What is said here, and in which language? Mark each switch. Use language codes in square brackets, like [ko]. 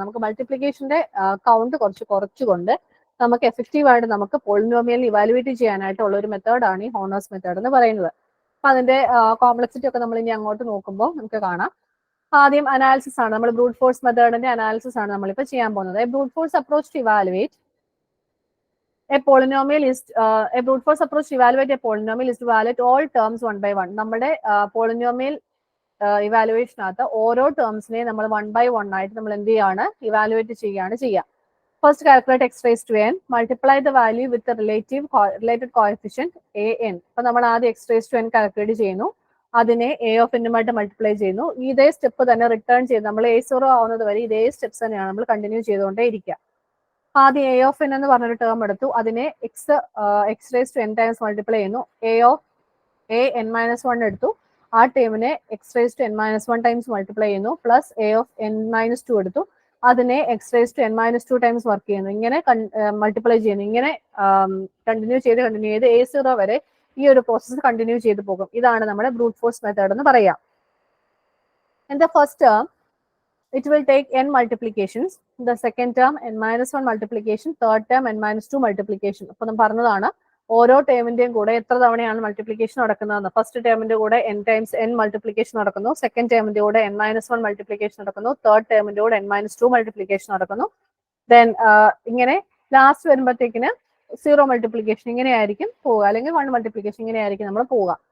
[ml] നമുക്ക് മൾട്ടിപ്ലിക്കേഷന്റെ കൗണ്ട് കുറച്ചുകൊണ്ട് നമുക്ക് എഫക്റ്റീവ് ആയിട്ട് നമുക്ക് പോളിനോമിയൽ ഇവാലുവേറ്റ് ചെയ്യാനായിട്ടുള്ള ഒരു മെത്തേഡാണ് ഈ ഹോണേഴ്സ് മെത്തേഡ് എന്ന് പറയുന്നത്. അപ്പൊ അതിന്റെ കോംപ്ലക്സിറ്റി ഒക്കെ നമ്മൾ ഇനി അങ്ങോട്ട് നോക്കുമ്പോൾ നമുക്ക് കാണാം. ആദ്യം അനാലിസിസ് ആണ്. നമ്മൾ ബ്രൂട്ട് ഫോഴ്സ് മെത്തേഡിന്റെ അനാലിസിസ് ആണ് നമ്മളിപ്പോൾ ചെയ്യാൻ പോകുന്നത്. [en] Brute force approach to evaluate a polynomial is a brute force approach to evaluate a polynomial is to evaluate all terms one by one. [ml] നമ്മുടെ പോളിനോമിയൽ ഇവാലുവേഷനകത്ത് ഓരോ ടേംസിനെ നമ്മൾ 1 by 1 ആയിട്ട് നമ്മൾ എന്ത് ചെയ്യാണ്, ഇവാലുവേറ്റ് ചെയ്യുക. [en] First calculate x raise to n, multiply the value with related coefficient an. [ml] അപ്പൊ നമ്മൾ ആദ്യം X raise to n calculate ചെയ്യുന്നു, അതിനെ a of n ആയിട്ട് മൾട്ടിപ്ലൈ ചെയ്യുന്നു. ഇതേ സ്റ്റെപ്പ് തന്നെ റിട്ടേൺ ചെയ്ത് നമ്മൾ a0 ആവുന്നത് വരെ ഇതേ സ്റ്റെപ്സ് തന്നെയാണ് നമ്മൾ കണ്ടിന്യൂ ചെയ്തുകൊണ്ടേ ഇരിക്കുക. ആദ്യം a of n എന്ന് പറഞ്ഞൊരു ടേം എടുത്തു, അതിനെ X raise to n times multiply ചെയ്യുന്നു. a n മൈനസ് 1 എടുത്തു, ആ ടേമിനെ X raise to n minus 1 times multiply ചെയ്യുന്നു. Plus a of n minus 2 എടുത്തു, അതിനെ X raise to n minus 2 times work ചെയ്യുന്നു. ഇങ്ങനെ മൾട്ടിപ്ലൈ ചെയ്യുന്നു. ഇങ്ങനെ കണ്ടിന്യൂ ചെയ്ത് a0 വരെ ഈ ഒരു പ്രോസസ്സ് കണ്ടിന്യൂ ചെയ്ത് പോകും. ഇതാണ് നമ്മുടെ ബ്രൂട്ട് ഫോഴ്സ് മെത്തേഡ് എന്ന് പറയാം. [en] In the first term, it will take n multiplications. The second term n minus 1 multiplication, third term n minus 2 multiplication. [ml] അപ്പോൾ നമ്മൾ പറഞ്ഞതാണ് ഓരോ ടേമിന്റെയും കൂടെ എത്ര തവണയാണ് മൾട്ടിപ്ലിക്കേഷൻ നടക്കുന്നതെന്ന്. ഫസ്റ്റ് ടേമിന്റെ കൂടെ n ടൈംസ് n മൾട്ടിപ്ലിക്കേഷൻ നടക്കുന്നു, സെക്കൻഡ് ടേമിന്റെ കൂടെ n minus 1 മൾട്ടിപ്ലിക്കേഷൻ നടക്കുന്നു, തേർഡ് ടേമിന്റെ കൂടെ n minus 2 മൾട്ടിപ്ലിക്കേഷൻ നടക്കുന്നു. ദെൻ ഇങ്ങനെ ലാസ്റ്റ് വരുമ്പോഴത്തേക്കിന് 0 മൾട്ടിപ്ലിക്കേഷൻ ഇങ്ങനെയായിരിക്കും പോവുക, അല്ലെങ്കിൽ 1 മൾട്ടിപ്ലിക്കേഷൻ ഇങ്ങനെയായിരിക്കും നമ്മൾ പോവുക.